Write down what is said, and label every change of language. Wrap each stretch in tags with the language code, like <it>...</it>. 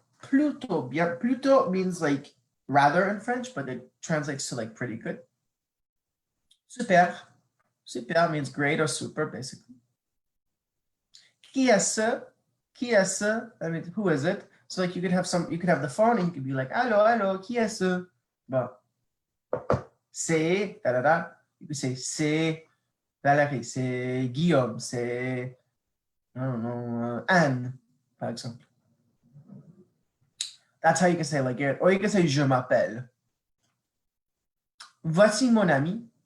<en>Plutôt means like rather in French, but it translates to like pretty good. Super means great or super, basically.</en> <fr>Qui est ce?</fr> <en>I mean, who is it? So like you could have the phone and you could be like,</en> <fr>allô, qui est ce? Bon. C'est, da.</fr> <en>You could say,</en> <fr>c'est Valérie, c'est Guillaume, c'est,</fr> <en>I don't know, Anne,</en> <fr>par exemple.</fr> <en>That's how you can say like it. Or you can say,</en> <fr>je m'appelle. Voici mon ami.</fr>